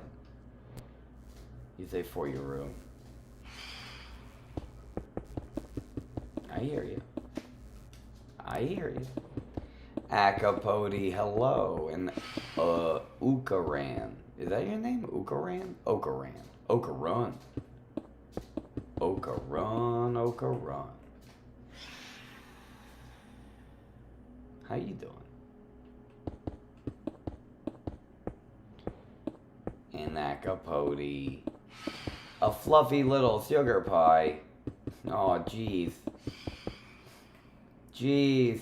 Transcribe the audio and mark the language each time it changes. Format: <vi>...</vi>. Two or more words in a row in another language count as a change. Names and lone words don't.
<en>You say for your room. I hear you. I hear you. Akapodi, hello. And Ukaran. Is that your name? Ukaran? Okaran. Okarun. Okarun, Okarun. How you doing? And Akapodi. A fluffy little sugar pie. Oh, jeez. Jeez.</en>